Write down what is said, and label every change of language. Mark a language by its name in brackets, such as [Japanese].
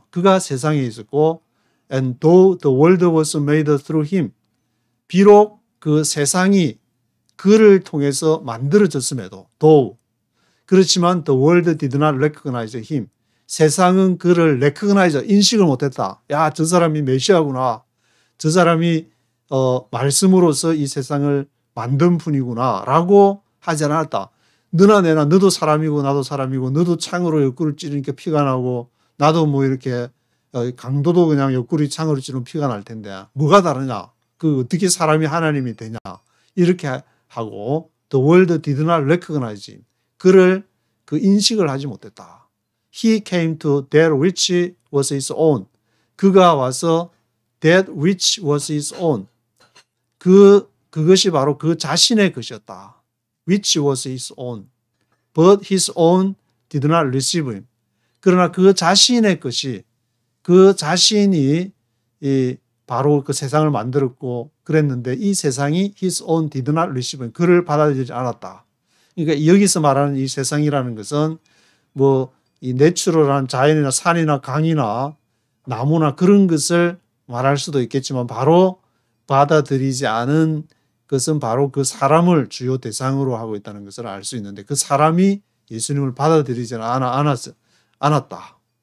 [Korean] 그가 세상에 있었고 [English] and though the world was made through him. [Korean] 비록 그 세상이 그를 통해서 만들어졌음에도 though 그렇지만 [English] the world did not recognize him. [Korean] 세상은 그를 recognize, 인식을 못했다. 야, 저 사람이 메시아구나. 저 사람이 말씀으로서 이 세상을 만든 분이구나 라고 하지 않았다. 너나 내나 너도 사람이고 나도 사람이고 너도 창으로 옆구리를 찌르니까 피가 나고 나도 뭐 이렇게 강도도 그냥 옆구리 창으로 찌르면 피가 날 텐데 뭐가 다르냐? 그 어떻게 사람이 하나님이 되냐? 이렇게 하고 [English] the world did not recognize him. [Korean] 그를 그 인식을 하지 못했다. [English] He came to that which was his own. [Korean] 그가 와서 [English] that which was his own. [Korean] 그것이 바로 그 자신의 것이었다. [English] Which was his own. But his own did not receive him. [Korean] 그러나 그 자신의 것이 그 자신이 바로 그 세상을 만들었고 그랬는데 이 세상이 [English] his own did not receive him. [Korean] 그를 받아들이지 않았다. 그러니까 여기서 말하는 이 세상이라는 것은 뭐 이 내추럴한 자연이나 산이나 강이나 나무나 그런 것을 말할 수도 있겠지만 바로 받아들이지 않은 것은 바로 그 사람을 주요 대상으로 하고 있다는 것을 알 수 있는데 그 사람이 예수님을 받아들이지 않았다.